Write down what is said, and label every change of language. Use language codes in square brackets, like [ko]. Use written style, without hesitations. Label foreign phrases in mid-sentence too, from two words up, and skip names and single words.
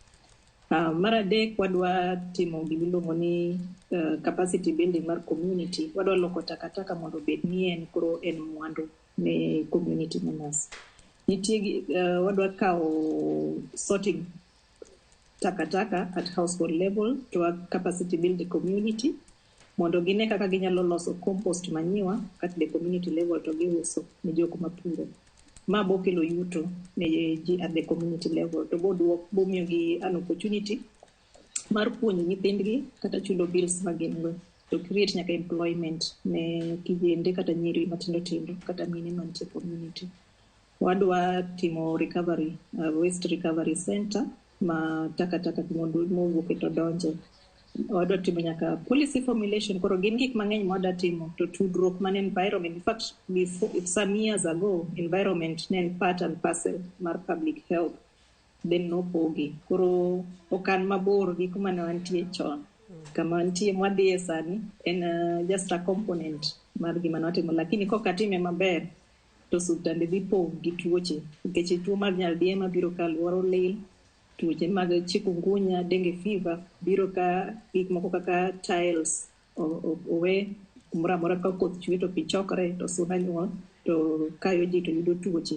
[luo] Mar adek wadwa timo gimiluongo ni [en] capacity building [luo] mar community. Wadwa loko takataka mondo bed ni en koro en mwandu ne [en] community members. [luo] Nitie wadwa kawo sorting takataka [en] at household level to capacity build the community [luo] mondo gine kaka ginyalo loso [en] compost manure at the community level [luo] to giuso ne jok mapuro. Ma bokelo yuto ne ji [en] at the community level [luo] to bomiyo gi [en] an opportunity [luo] mar puonjo nyithindgi kata chulo bills magin [en] to create [luo] nyaka employment ne kijende kata nyiri matindo tindo kata mine mantie community. Wadwa timo [en] recovery waste recovery center [luo] ma takataka mondo mowuok to donje. Wadwa timo nyaka [en] policy formulation. [luo] Koro gin gik mang'eny mwadwa timo to tudruok man environment. [en] In fact, before some years ago, environment ne part and parcel mar public health. [luo] Then no pogi. Koro okan mabor gi kuma ne wantie chon. Kama wantie mwadhiye sani en [en] just a component [luo] mar gima nwatimo. Lakini kokatime maber to osuptande dhi pong' gi tuoche. Nikech tuo mar nyaldiema biro ka alwora lil. Tuoche mag chikungunya, [en] dengue fever, [luo] biro ka gik moko kaka tiles owe kumora mora ka koth chwe to pi chokre to suna nyuol to kayo ji to yudo tuoche.